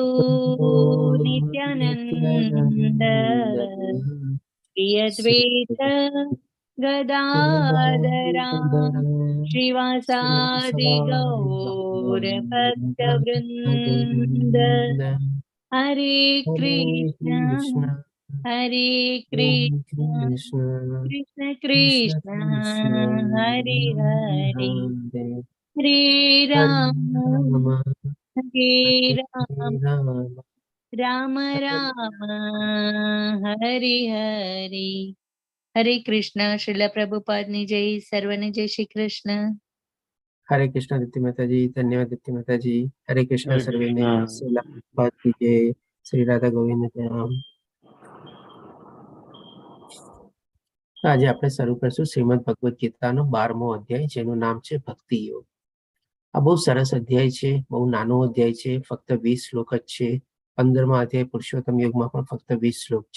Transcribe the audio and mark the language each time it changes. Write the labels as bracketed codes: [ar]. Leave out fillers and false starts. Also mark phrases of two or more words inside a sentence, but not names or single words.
[sa] प्रभो नित्यानंद नित्यानन्द श्री श्री अद्वैत गदाधरा गदाधर श्रीवासादि श्रीवासादि गौर भक्त वृंद भक्तवृन्द हरे हरे कृष्ण कृष्ण हरे हरे कृष्ण कृष्ण कृष्ण कृष्ण कृष्ण कृष्ण हरे हरे हरे हरे राम हरे राम हरे हरे राम राम राम हरे राम हरे हरे हरे कृष्ण [gu] श्रील प्रभुपाद ની જય સર્વને જય શ્રી કૃષ્ણ [hi] हरे कृष्ण दीप्ति माता जी। धन्यवाद दीप्ति माता जी। हरे कृष्ण हरे [gu] सर्वेने। [hi] कृष्णा। श्रीला प्रभुपाद की जय। श्री राधा गोविंद प्रणाम। [gu] આજે આપણે શરૂ કરશું શ્રીમદ ભગવદ ગીતાનો 12મો અધ્યાય, જેનું નામ છે ભક્તિ યોગ. આ બહુ સરસ અધ્યાય છે, બહુ નાનો અધ્યાય છે, ફક્ત 20 શ્લોક જ છે. 15મા અધ્યાય પુરુષોત્તમ યોગમાં પણ ફક્ત 20 શ્લોક છે.